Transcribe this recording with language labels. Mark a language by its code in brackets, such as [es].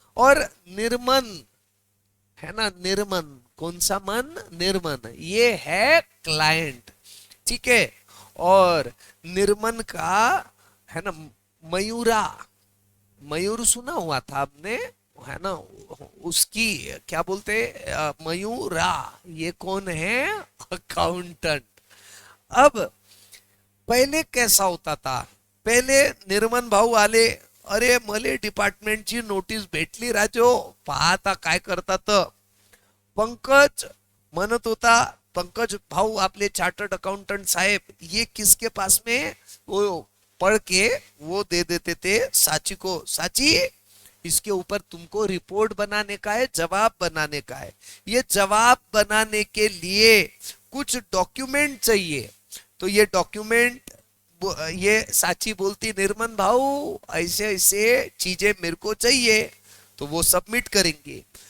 [hi] और निर्मन, है ना, निर्मन, कौन सा मन, निर्मन, ये है क्लाइंट, ठीक है। और निर्मन का है ना मयूरा, मयूर सुना हुआ था आपने, है ना? उसकी क्या बोलते मयूरा, ये कौन है? अकाउंटेंट। अब पहले कैसा होता था? [mr] पहले निर्मन भाऊ आले, अरे मले डिपार्टमेंटची नोटीस भेटली राजो, पाहता काय करतात. पंकज म्हणत होता, पंकज भाऊ आपले चार्टर्ड अकाउंटेंट साहेब, [hi] ये किसके पास में? वो पढ़ के वो दे देते थे साची को, साची इसके ऊपर तुमको रिपोर्ट बनाने का है, जवाब बनाने का है. ये जवाब बनाने के लिए कुछ डॉक्यूमेंट चाहिए. तो ये डॉक्यूमेंट, ये साची बोलती निर्मन भाऊ ऐसे ऐसे चीजें मेरे को चाहिए, तो वो सबमिट करेंगे.